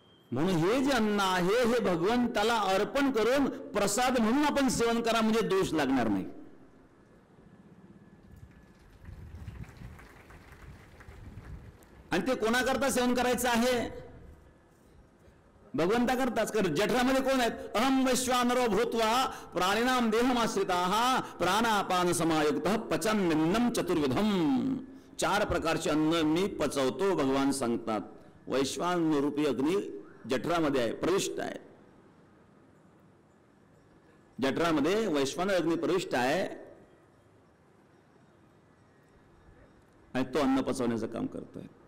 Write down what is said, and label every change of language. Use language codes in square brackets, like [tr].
[mr] म्हणून हे जे अन्न आहे हे भगवंताला अर्पण करून प्रसाद म्हणून आपण सेवन करा, म्हणजे दोष लागणार नाही. आणि ते कोणाकरता सेवन करायचं आहे? भगवंताकरताच. कर जठरामध्ये कोण आहेत? [sa] अहम वैश्वानरो भूत्वा प्राणिनाम देहमाश्रिताः प्राणापान समायुक्तः पचन्निन्नम चतुर्विधम. [mr] 4 प्रकारचे अन्न मी पचवतो भगवान सांगतात. वैश्वान रूपी अग्नी जठरामध्ये आहे, प्रविष्ट आहे. जठरामध्ये वैश्वान अग्नी प्रविष्ट आहे आणि तो अन्न पचवण्याचं काम करतोय.